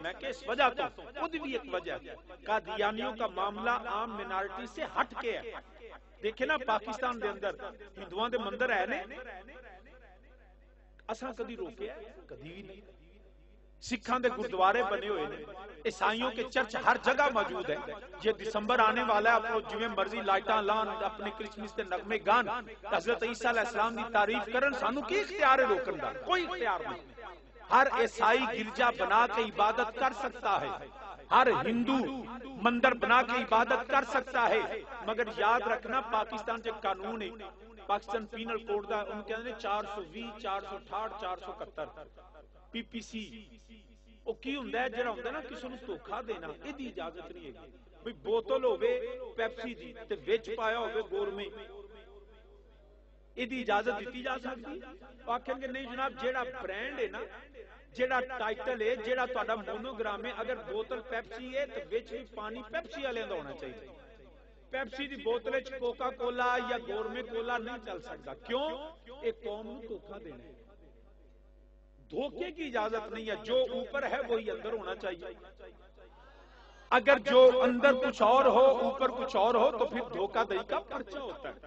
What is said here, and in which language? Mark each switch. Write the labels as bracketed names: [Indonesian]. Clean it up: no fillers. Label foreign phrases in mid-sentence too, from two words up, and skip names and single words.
[Urdu] میں کہ اس وجہ تو خود بھی ایک وجہ ہے، قادیانیوں کا معاملہ عام مینارٹی سے ہٹ کے ہے. [Punjabi] دیکھیں نا پاکستان دے اندر ہندوؤں دے مندر ہے نے، اساں کدی روکے کدی بھی نہیں. سکھاں دے گردوارے [Urdu] بنے ہوئے ہیں، عیسائیوں کے چرچ ہر جگہ موجود ہے. [Punjabi] یہ دسمبر آنے والا ہے، اپنو جویں مرضی لائٹاں لان، اپنے کرسمس کے نغمے گان، حضرت عیسیٰ علیہ السلام دی تعریف کرن، سانو کی اختیار ہے روکن دا؟ [Urdu] کوئی اختیار نہیں. ہر عیسائی گرجا بنا کے عبادت کر سکتا ہے، ہر ہندو مندر بنا کے عبادت کر سکتا ہے. مگر یاد رکھنا پاکستان جو قانون ہے، پاکستان پینل کوڈ دا، ان کہتے ہیں 420 468 471 پی پی سی. [Punjabi] وہ کی ہوندا ہے جڑا ہوندا نا کسی نوں دھوکا دینا، ایدی اجازت نہیں ہے. بھئی بوتل ہوے پیپسی دی تے وچ پایا ہوے گورمے، ایدی اجازت دیتی جا سکتی؟ آکھیں گے نہیں جناب، جیڑا برانڈ ہے نا، جیڑا ٹائٹل ہے، جیڑا تہاڈا مونوگرام ہے، اگر بوتل پیپسی ہے تے وچ بھی پانی پیپسی والے دا ہونا چاہیے. پیپسی دی بوتل وچ کوکا کولا یا گورمے کولا نہیں چل سکتا. کیوں؟ ایک قوم نوں دھوکا دینا ہے. [Urdu] دھوکے کی اجازت نہیں ہے. جو اوپر ہے وہی اندر ہونا چاہیے. اگر جو اندر کچھ اور ہو اوپر کچھ اور ہو تو پھر دھوکہ دہی کا پرچہ ہوتا ہے.